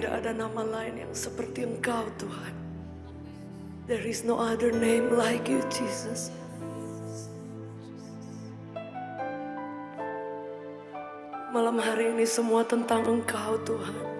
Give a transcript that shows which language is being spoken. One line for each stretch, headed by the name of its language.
Indonesian: ada nama lain yang seperti Engkau Tuhan.
English: There is no other name like you Jesus.
Indonesian: Malam hari ini semua tentang Engkau Tuhan.